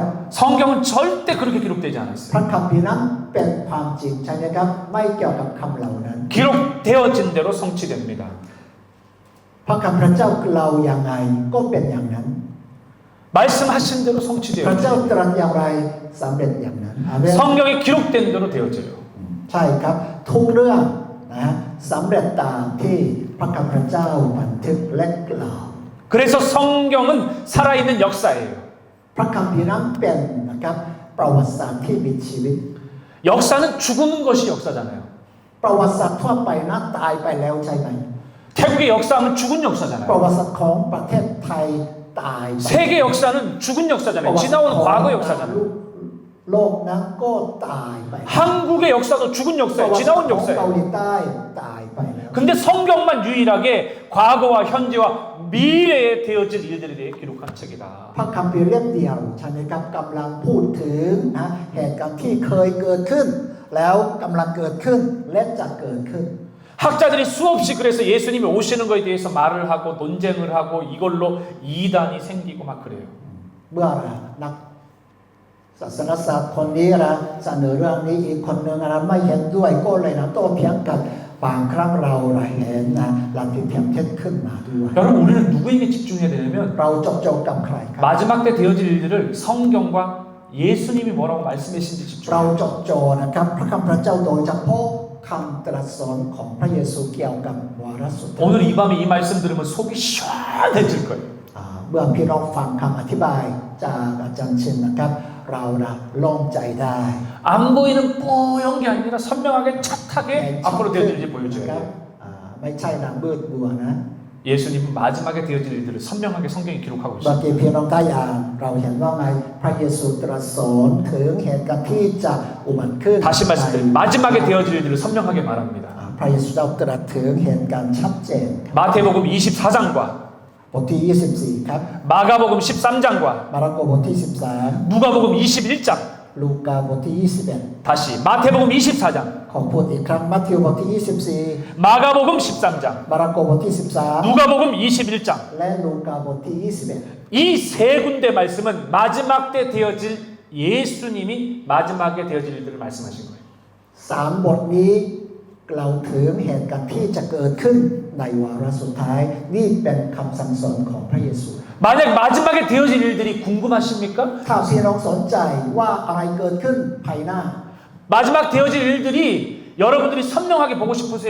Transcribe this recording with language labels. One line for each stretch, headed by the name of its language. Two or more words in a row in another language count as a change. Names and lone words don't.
Korean: 성경은 절대 그렇게 기록되지
Thai: พ
Korean: 않았어요.
Thai: ระคัมภีร์นั้นเป็นความจริงใช่ไหมครับไม่เกี่ยวกับคำเหล่านั้น
Korean: 기록되어진 대로 성취됩니다.
Thai: พระคำพระเจ้าเราอย่างไรก็เป็นอย่างนั้น
Korean: 말씀하신 대로
Thai: พระเจ้า
Korean: 성취되어져요.
Thai: ตรัสอย่างไรสำเร็จอย่างนั้นอาเมน
Korean: 성경에 기록된 대로 되어져요.
Thai: ใช่ครับทุกเรื่องนะสำเร็จตามที่พระคำพระเจ้าบันทึกและกล่าว
Korean: 그래서 성경은 살아있는 역사예요.
Thai: พระคัมภีร์นั้นเป็นนะครับประวัติศาสตร์ที่มีชีวิต
Korean: 역사는 죽는 것이 역사잖아요.
Thai: ประวัติศาสตร์ทั่วไปนะตายไปแล้วใช่ไหม
Korean: 태국의 역사하면 죽은
Thai: ประ
Korean: 역사잖아요.
Thai: วัติศาสตร์ของประเทศไทยตายไป
Korean: 세계 역사는 죽은
Thai: ประ
Korean: 역사잖아요.
Thai: วัติศาสตร์
Korean: 지나온
Thai: ของ
Korean: 과거 역사잖아요.
Thai: โลกนั้นก็ตายไป
Korean: 한국의 역사도 죽은
Thai: ประ
Korean: 역사예요.
Thai: วัติศาสต
Korean: 지나온
Thai: ร์ของเกา
Korean: 역사예요.
Thai: หลีใต้ตายไปแล้ว
Korean: 근데 성경만 유일하게 과거와 현재와 미래에 되어질 일들에 대해 기록한 책이다.
Thai: พระคัมภีร์เล่มเดียวใช่ไหมครับกำลังพูดถึงนะเหตุการณ์ที่เคยเกิดขึ้น แล้วกำลังเกิดขึ้นและจะเกิดขึ้น
Korean: 학자들이 수없이 그래서 예수님이 오시는 것에 대해서 말을 하고 논쟁을 하고 이걸로 이단이 생기고 막 그래요.
Thai: เมื่อนักศาสนศาสตร์คนนี้นะเสนอเรื่องนี้อีกคนหนึ่งนะไม่เห็นด้วยก็เลยนะโต้เถียงกันบางครั้งเราเห็นนะหลักที่เทียมเท็จขึ้นมาด้วย
Korean: 여러분 우리는 누구에게 집중해야 되냐면
Thai: เราจดจ่อกับใครครับ
Korean: 마지막 때 되어질 일들을 성경과 예수님이 뭐라고 말씀하신지
Thai: เรา
Korean: 집중해야
Thai: จดจ่อนะครับพระคำพระเจ้าโดยเฉพาะคำตรัสสอนของพระเยซูเกี่ยวกับวาระสุดท้าย
Korean: 오늘 이 밤에 이 말씀 들으면 속이 시원해질 거예요.
Thai: เมื่อพี่น้องฟังคำอธิบายจากอาจารย์ชินนะครับเราโล่งใจได้
Korean: 안 보이는 뽀얀 게 아니라 선명하게 차하게 앞으로 되어질 일이 보여줘야
Thai: ครับ
Korean: 돼요.
Thai: ไม่ใช่นางเบิดบัวนะ
Korean: 예수님은 마지막에 되어질 일들을 선명하게 성경에 기록하고
Thai: บาง
Korean: 있어요.
Thai: ทีพี่น้องได้อ่านเราเห็นว่าไงพระเยซูตรัสสอนถึงเหตุการณ์ที่จะอุบัติขึ้น
Korean: 다시 말씀드립니다. 마지막에 되어질 일들을 선명하게 말합니다.
Thai: พระเยซูเจ้าตรัสถึงเหตุการณ์ชัดเจน
Korean: 마태복음 24장과
Thai: บทที่24ครับ
Korean: 마가복음 13장과
Thai: มาระโกบทที่13
Korean: 누가복음 21장
Thai: ลลูกาบทที่21
Korean: 다시 마태복음 24장,
Thai: ขอพูดอีกครั้งมัทธิวบทที่
Korean: 마가복음 13장,
Thai: 24 มาระโกบทที่
Korean: 누가복음 21장.
Thai: 13 และลูกาบทที่
Korean: 이 세 군데 말씀은 마지막 때 되어질 예수님이 마지막에 되어질 일들을 말씀하신 거예요.
Thai: 21 3 บทนี้เราถึงเหตุการณ์ที่จะเกิดขึ้นในวาระสุดท้ายนี่เป็นคำสั่งสอนของพระเยซู
Korean: 만약 마지막에 되어질 일들이 궁금하십니까?
Thai: ถ้าพี่น้องสนใจว่าอะไรเกิดขึ้นภายหน้า
Korean: 마지막 되어질 일들이 여러분들이 선명하게 보고 싶으세요.